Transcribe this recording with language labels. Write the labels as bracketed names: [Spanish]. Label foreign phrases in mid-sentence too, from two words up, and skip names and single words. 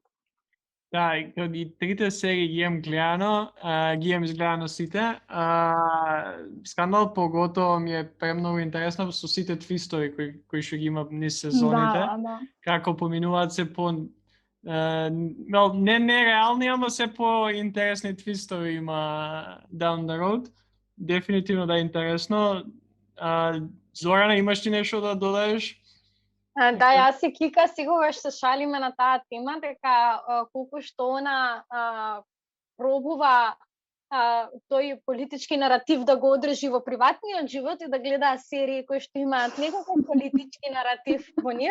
[Macedonian] Да, и трите серии ги имам гледано, ги имам изгледано сите. Скандал поготово ми е премногу интересно со сите твистови кои што ги има низ сезоните. Да. Како поминуваат се по не нереални, ама се по интересни твистови има [English] down the road. [Macedonian] Дефинитивно да е интересно. Зорана, имаш ти нешто да додадеш? Да, јас и Кика секогаш се шалиме на таа тема, дека колку што она пробува тој политички наратив да го одржи во приватниот живот и да гледа серии кои што имаат некаков политички наратив во нив.